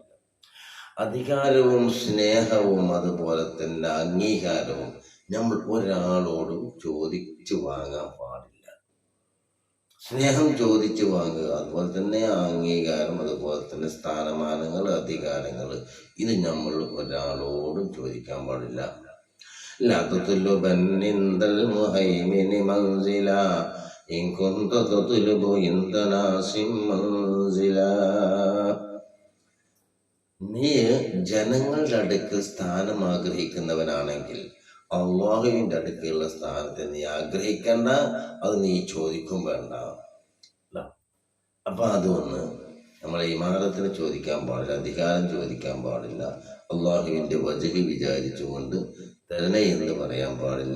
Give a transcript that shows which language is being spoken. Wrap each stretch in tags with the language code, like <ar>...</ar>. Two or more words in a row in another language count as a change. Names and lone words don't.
<ml>അധികാരവും സ്നേഹവും അതുപോലെ തന്നെ അംഗീകാരവും നമ്മൾ ഒരാളോടും ചോദിച്ചു വാങ്ങാൻ പാടില്ല. സ്നേഹം ചോദിച്ചു വാങ്ങുക, അതുപോലെ തന്നെ അംഗീകാരം, അതുപോലെ തന്നെ സ്ഥാനമാനങ്ങൾ, അധികാരങ്ങൾ, ഇത് നമ്മൾ ഒരാളോടും ചോദിക്കാൻ പാടില്ല.</ml> <ar>لا تطلبن عند المهيمن منزلا إن كنت تطلب عند ناس منزلا.</ar> <ml>നീ ജനങ്ങളുടെ അടുക്കൽ സ്ഥാനം ആഗ്രഹിക്കുന്നവനാണെങ്കിൽ അള്ളാഹുവിന്റെ അടുക്കലുള്ള സ്ഥാനത്തെ നീ ആഗ്രഹിക്കണ്ട, അത് നീ ചോദിക്കും വേണ്ട. അപ്പൊ അതൊന്ന് നമ്മളെ ഇമാരത്തിന് ചോദിക്കാൻ പാടില്ല, അധികാരം ചോദിക്കാൻ പാടില്ല, അള്ളാഹുവിന്റെ വജഹ് വിചാരിച്ചുകൊണ്ട് തരണേ എന്ന് പറയാൻ പാടില്ല.</ml>